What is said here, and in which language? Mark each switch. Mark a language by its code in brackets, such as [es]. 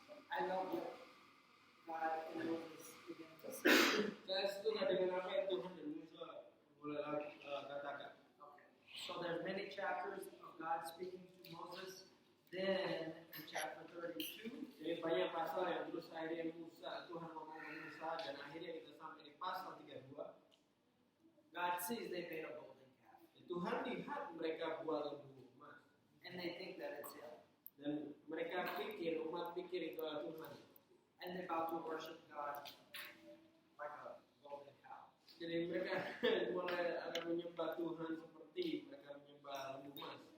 [en] I love what God and Moses begin to say. [id] Saya setuju dengan apa yang Tuhan dan Musa mulai katakan. [en] Okay. So there's many chapters of God speaking to Moses. Then in chapter 32, [id] Jadi banyak pasal yang terus akhirnya Tuhan ngomong ke Musa dan akhirnya kita sampai di pasal 32. [en] God sees they made a golden calf. [id] Tuhan lihat mereka buat lembu emas [en] And they think that it's Him. [id] dan mereka pikir, umat pikir itu adalah Tuhan. [en] And they're about to worship God like a golden cow. [id] Jadi mereka mulai akan menyembah Tuhan seperti mereka menyembah lembu emas.